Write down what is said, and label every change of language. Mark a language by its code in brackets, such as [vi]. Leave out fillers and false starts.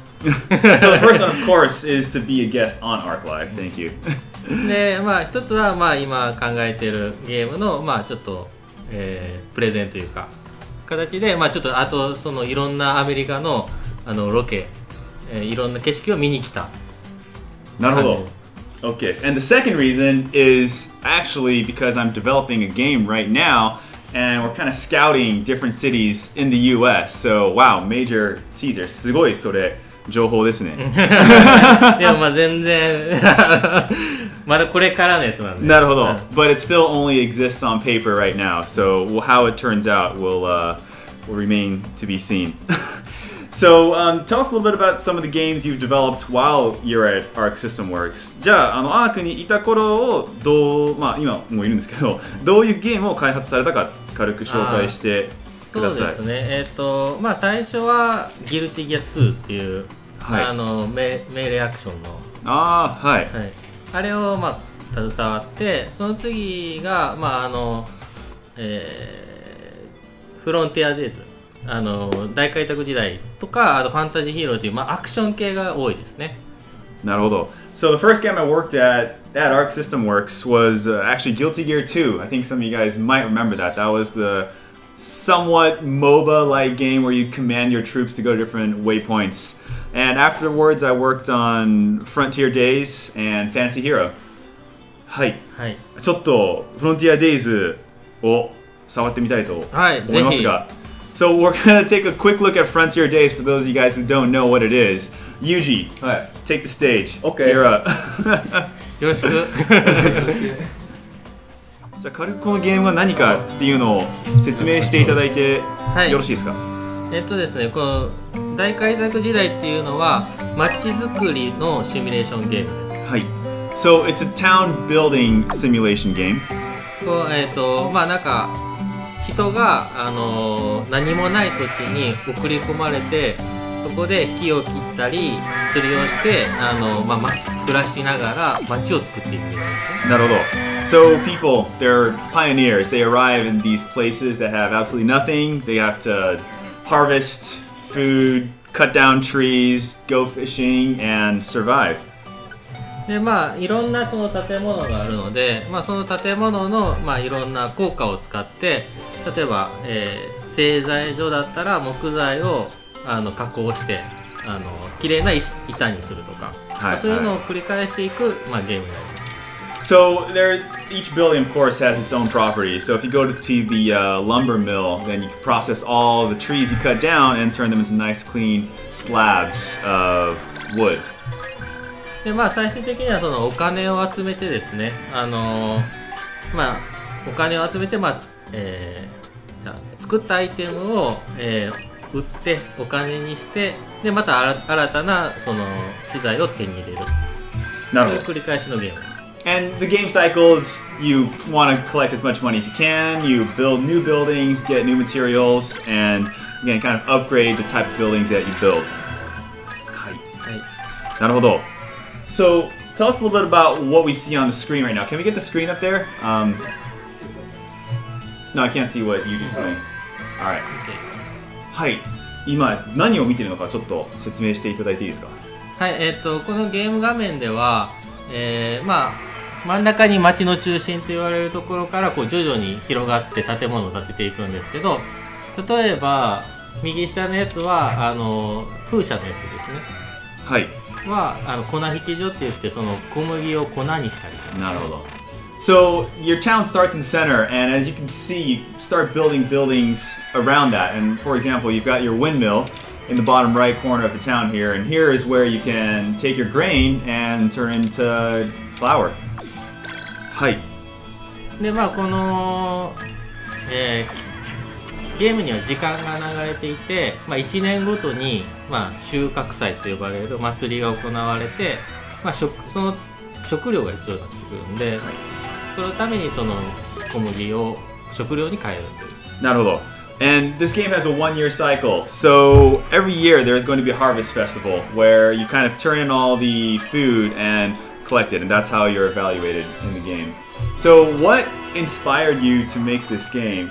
[en] So the first one, of course, is to be a guest on ARC Live. Thank you. [ja] で、一つは今考えているゲームのちょっと、プレゼンというか形で、ちょっとあといろんなアメリカのロケ、いろんな景色を見に来た。なるほど。 [en] Okay, and the second reason is actually because I'm developing a game right now, and we're kind of scouting different cities in the US. So, wow, major teaser. [ja] すごいそれ情報ですね。でも全然まだこれからのやつなんで。なるほど。 [en] But it still only exists on paper right now. So, how it turns out will remain to be seen. So, tell us a little bit about some of the games you've developed while you're at ARC System Works. [ja] じゃあ、ARC にいた頃を今もういるんですけど、どういうゲームを開発されたか軽く紹介してそうですね。まあ最初はギルティギア2っていう、命令アクションのはい、あれをまあ携わって、その次がまあフロンティアデイズ、大開拓時代とか、あとファンタジーヒーローという、まあ、アクション系が多いですね。なるほど。 [en] So the first game I worked at Arc System Works was actually Guilty Gear 2. I think some of you guys might remember that. That was the somewhat MOBA-like game where you command your troops to go to different waypoints. And afterwards I worked on Frontier Days and Fantasy Hero. [ja] はい。ちょっとフロンティアデイズを触ってみたいと思いますが。 [en] So we're going to take a quick look at Frontier Days for those of you guys who don't know what it is. Yuji, take the stage. Okay. You're up. [ja] よろしく。じゃあ軽くこのゲームが何かっていうのを説明していただいてよろしいですか？ですね、この大開拓時代っていうのは街づくりのシミュレーションゲームです。はい。 [en] So it's a town building simulation game. [ja] まあなんか人が何もない土地に送り込まれて、そこで木を切ったり釣りをしてまあ、暮らしながら街を作っていくんですね。なるほど。 [en] So people, they're pioneers. They arrive in these places that have absolutely nothing. They have to harvest food, cut down trees, go fishing, and survive. [ja] でまあいろんなその建物があるので、まあ、その建物の、まあ、いろんな効果を使って、例えば、製材所だったら木材を加工して綺麗な板にするとか、そういうのを繰り返していく、まあ、ゲームになります。 [en] So each building, of course, has its own properties. So if you go to the lumber mill, then you can process all the trees you cut down and turn them into nice, clean slabs of wood. [ja] でまあ、最終的にはそのお金を集めてですね、まあ、お金を集めて、まあじゃあ作ったアイテムを、売ってお金にして、でまた新たなその資材を手に入れる。なるほど。そういう繰り返しのゲーム。 [en] And the game cycle is you want to collect as much money as you can, you build new buildings, get new materials, and again, kind of upgrade the type of buildings that you build. [ja] はい。なるほど。 [en] So tell us a little bit about what we see on the screen right now. Can we get the screen up there? No, I can't see what Yuji's doing. Alright. はい。 [ja] 今何を見てるのかちょっと説明していただいていいですか？はい、このゲーム画面では、まあ真ん中に街の中心と言われるところからこう徐々に広がって建物を建てていくんですけど、例えば右下のやつは風車のやつですね。はい。は粉引き所って言って、その小麦を粉にしたりします。なるほど。 [en] So your town starts in the center, and as you can see, you start building buildings around that. And for example, you've got your windmill in the bottom right corner of the town here, and here is where you can take your grain and turn into flour. [ja] はい。でまあこの、ゲームには時間が流れていて、まあ、1年ごとに、まあ、収穫祭と呼ばれる祭りが行われて、まあ、その食料が必要になってくるんで、そのためにその小麦を食料に変えるという。なるほど。 [en] And this game has a one-year cycle. So every year there's going to be a harvest festival where you kind of turn in all the food and collect it, and that's how you're evaluated in the game. So what inspired you to make this game?